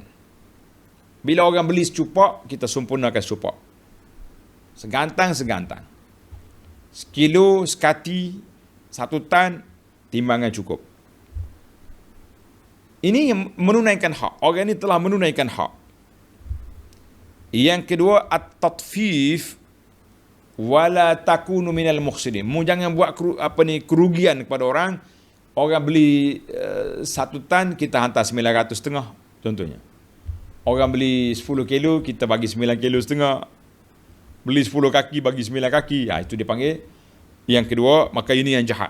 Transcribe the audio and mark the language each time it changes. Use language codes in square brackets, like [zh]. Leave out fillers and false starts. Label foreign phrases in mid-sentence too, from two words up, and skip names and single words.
[ms] Bila orang beli secupak, kita sempurnakan secupak. Segantang. Sekilo, sekati, 1 tan, timbangan cukup. Ini yang menunaikan hak. Orang ini telah menunaikan hak. Yang kedua, [ar] at-tatfif wala takunu minal mukhsidin. [ms] Jangan buat kerugian kepada orang. Orang beli 1 tan, kita hantar 900,5 contohnya. Orang beli 10 kilo, kita bagi 9,5 kilo. Beli 10 kaki, bagi 9 kaki. Itu dia panggil. Yang kedua, maka ini yang jahat.